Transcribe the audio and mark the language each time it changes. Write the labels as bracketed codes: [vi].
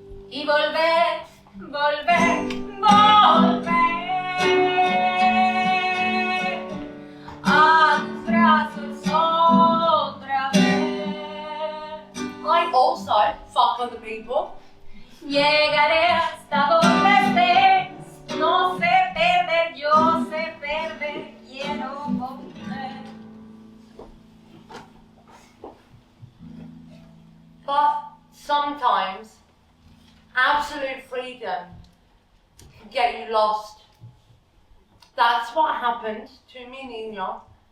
[es] Y volver, volver, volver a tus brazos otra vez. [en] I also fuck other people. [es] Llegaré hasta donde estés, no sé perder, yo sé perder, quiero volver. [en] But sometimes absolute freedom can get you lost. That's what happened to me, Nino.